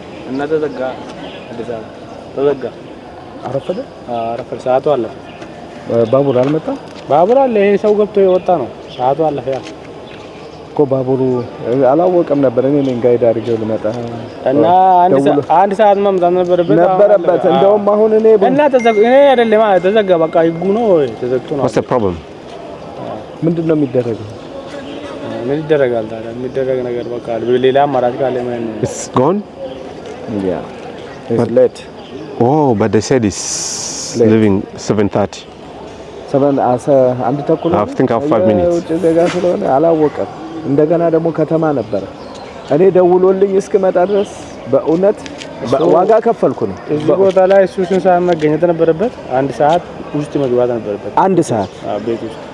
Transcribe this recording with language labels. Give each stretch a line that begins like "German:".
Amharic: እና ተዘጋ አዲስ አበባ ተዘጋ። አረፈደ አረፈደ። ሰዓቱ አለፈ። ባቡር አልመጣም። ባቡር አለ። ይሄ ሰው ገብቶ የወጣ ነው። ሰዓቱ አለፈ። ያ እኮ ባቡሩ አላወቀም ነበር። እኔ ነኝ ጋይድ አድርጌው ልመጣ እና አንድ ሰዓት መምጣት ነበረበት። እንደውም አሁን እኔ እና ተዘጋ። እኔ አይደለም ማለት ተዘጋ። በቃ ይጉ ነው ተዘግቶ ነው።
English: What's the problem?
Amharic: ምንድነው የሚደረገው? ምን ይደረጋል ታዲያ? የሚደረግ ነገር በቃ ሌላ አማራጭ ካለ ማለት ነው።
English: It's gone? Yeah. It's late. Oh, but they said it's leaving 7:30.
Amharic: 7 አንድ ተኩል
English: I think I have 5 minutes.
Amharic: ውጭ ዜጋ ስለሆነ አላወቀም። እንደገና ደግሞ ከተማ ነበረ። እኔ ደውሎልኝ እስክመጣ ድረስ በእውነት ዋጋ ከፈልኩ ነው። እዚህ ቦታ ላይ እሱ ሰዓት መገኘት ነበረበት። አንድ ሰዓት ውስጥ መግባት ነበረበት። አንድ ሰዓት ቤት ውስጥ